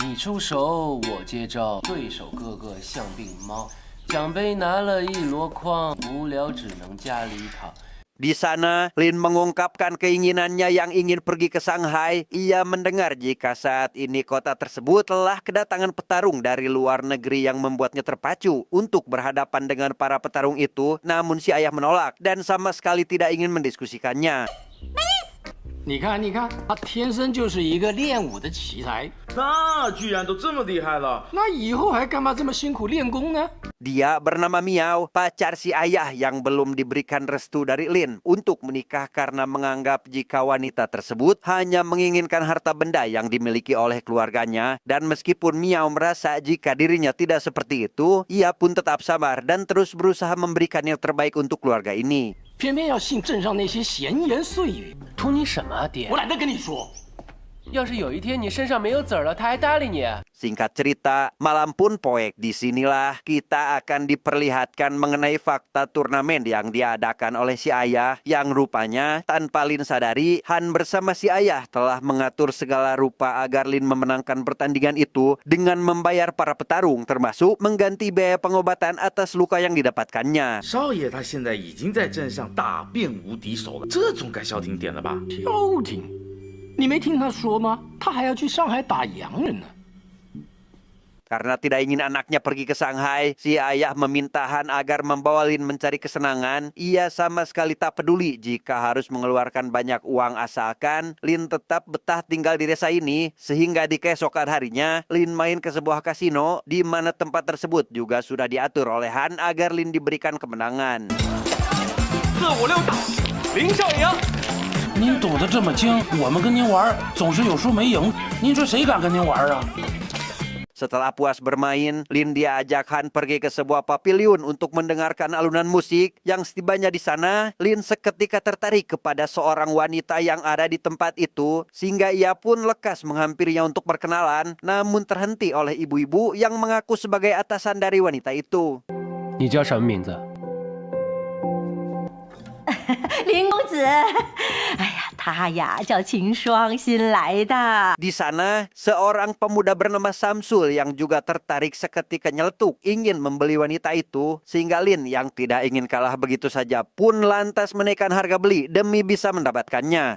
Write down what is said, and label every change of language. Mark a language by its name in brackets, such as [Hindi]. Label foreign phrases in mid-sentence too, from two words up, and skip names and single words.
[Indonesian] Di sana, Lin mengungkapkan keinginannya yang ingin pergi ke Shanghai. Ia mendengar jika saat ini kota tersebut telah kedatangan petarung dari luar negeri yang membuatnya terpacu untuk berhadapan dengan para petarung itu. Namun si ayah menolak dan sama sekali tidak ingin mendiskusikannya. [Chinese] 你看，他天生就是一个练武的奇才。那居然都这么厉害了，那以后还干嘛这么辛苦练功呢？ [Indonesian] Dia bernama Miao, pacar si ayah yang belum diberikan restu dari Lin untuk menikah karena menganggap jika wanita tersebut hanya menginginkan harta benda yang dimiliki oleh keluarganya. Dan meskipun Miao merasa jika dirinya tidak seperti itu, ia pun tetap sabar dan terus berusaha memberikan yang terbaik untuk keluarga ini. [Chinese] 偏偏要信镇上那些闲言碎语，图你什么啊，爹？我懒得跟你说。要是有一天你身上没有籽儿了，他还搭理你？ [Indonesian] Singkat cerita, malam pun poek. Disinilah kita akan diperlihatkan mengenai fakta turnamen yang diadakan oleh si ayah yang rupanya tanpa Lin sadari, Han bersama si ayah telah mengatur segala rupa agar Lin memenangkan pertandingan itu dengan membayar para petarung termasuk mengganti biaya pengobatan atas luka yang didapatkannya. [Chinese] 少爷他现在已经在镇上打遍无敌手了，这总该消停点了吧？消停？你没听他说吗？他还要去上海打洋人呢。 [Indonesian] Karena tidak ingin anaknya pergi ke Shanghai, si ayah meminta Han agar membawa Lin mencari kesenangan. Ia sama sekali tak peduli jika harus mengeluarkan banyak uang asalkan Lin tetap betah tinggal di desa ini. Sehingga di keesokan harinya, Lin main ke sebuah kasino di mana tempat tersebut juga sudah diatur oleh Han agar Lin diberikan kemenangan. [Chinese] 456 打，林少爷。您赌得这么精，我们跟您玩总是有输没赢，您说谁敢跟您玩啊？ [Indonesian] Setelah puas bermain, Lin diajak Han pergi ke sebuah pavilion untuk mendengarkan alunan musik. Yang setibanya di sana, Lin seketika tertarik kepada seorang wanita yang ada di tempat itu, sehingga ia pun lekas menghampirinya untuk berkenalan, namun terhenti oleh ibu-ibu yang mengaku sebagai atasan dari wanita itu. [Chinese] 你叫什么名字？林公子，哎呀，他呀叫秦霜，新来的。 [Indonesian] Di sana, seorang pemuda bernama Samsul yang juga tertarik seketika nyeletuk ingin membeli wanita itu, sehingga Lin yang tidak ingin kalah begitu saja pun lantas menaikkan harga beli demi bisa mendapatkannya.